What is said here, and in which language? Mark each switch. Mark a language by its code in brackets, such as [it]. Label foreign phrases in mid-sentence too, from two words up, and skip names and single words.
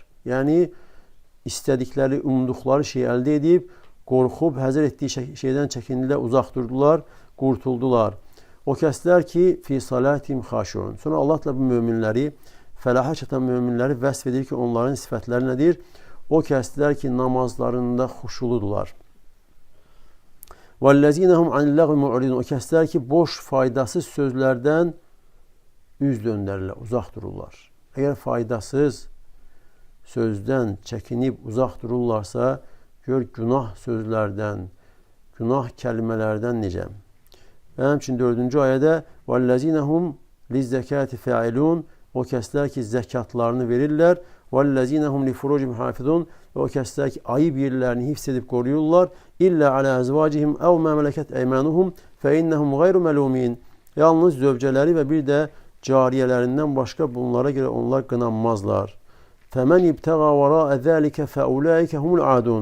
[az] Yəni, istədikləri, umduqları şeyi əldə edib, qorxub, həzər etdiyi şeydən çəkindilər, uzaq durdular, qurtuldular. O kəslər ki, [ar] في صلاتهم خاشعون. [az] Sonra Allah Teala bu müminləri, fəlaha çatan müminləri vəsf edir ki, onların sifətləri nədir? O kəslər ki, namazlarında xuşuludular. [ar] وَالَّذ۪ينَهُمْ عَنِ اللَّغْوِ مُعْرِضُونَ. [az] O kəslər ki, boş, faydasız sözlərdən üz döndərlər, uzaq dururlar. Əgər faydasız sözdən çəkinib uzaq dururlarsa, gör günah sözlərdən, günah kəlmələrdən necə? Və həmçinin 4-cü ayədə [ar] وَالَّذ۪ينَهُمْ لِزَّكَاتِ فَاعِلُونَ. [az] O kəslər ki, zəkatlarını verirlər. [ar] وَالَّذ۪ينَهُمْ لِفُرُوجِهِمْ حَافِظُونَ. [az] Və o kəslər ki, ayıb yerlərini hifz edib qoruyurlar. [ar] إلا على أزواجهم أو ما ملكت أيمانهم فإنهم غير ملومين. [az] Yalnız zövcələri və bir də cariyələrindən başqa bunlara görə onlar qınanmazlar. [ar] فمن ابتغى وراء ذلك فأولئك هم العادون.